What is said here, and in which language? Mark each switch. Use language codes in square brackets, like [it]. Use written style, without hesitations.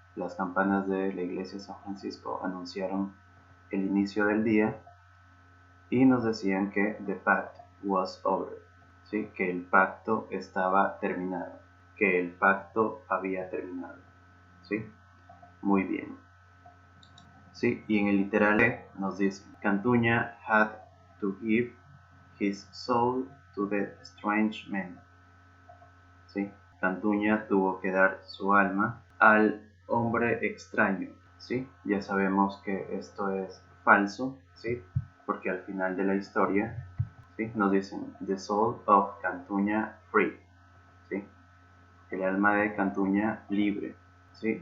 [es] Las campanas de la iglesia de San Francisco anunciaron el inicio del día y nos decían que [en] the pact was over, [es] ¿sí? Que el pacto estaba terminado, que el pacto había terminado, ¿sí? Muy bien. ¿Sí? Y en el literal E nos dice [en] Cantuña had to give his soul to the strange man, ¿sí? [es] Cantuña tuvo que dar su alma al hombre extraño, ¿sí? Ya sabemos que esto es falso, ¿sí? Porque al final de la historia, ¿sí? Nos dicen [en] the soul of Cantuña free, [es] ¿sí? El alma de Cantuña libre, ¿sí?